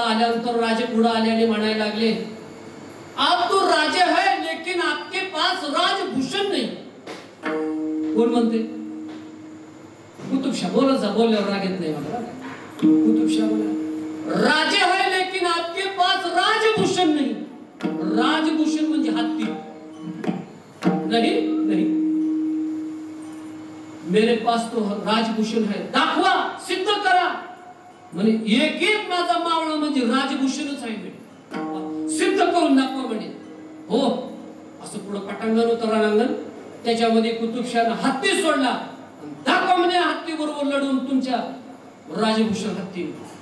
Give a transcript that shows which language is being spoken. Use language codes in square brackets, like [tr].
[mr] आल्यानंतर राजे पुढे आले आणि म्हणायला लागले [hi] आप तो राजे है लेकिन आपके पास राजभूषण नहीं. [mr] कोण म्हणते? कुतुबशाह. बोलत जा, बोलल्यावर राग येत नाही मला. [hi] कुतुबशाह बोला राजे है लेकिन आपके पास राजभूषण नहीं. [mr] राजभूषण म्हणजे हत्ती. [hi] नहीं नहीं, मेरे पास तो राजभूषण है. [mr] दाखवा, सिद्ध करा. म्हणे एक एक माझा मावळा म्हणजे राजभूषणच आहे. सिद्ध करून दाखवा म्हणे. हो. असं पुढे पटांगण होतं, रणांगण. त्याच्यामध्ये कुतुबशाह हत्ती सोडला. दाखवा म्हणे हत्ती बरोबर लढून तुमच्या राजभूषण हत्ती.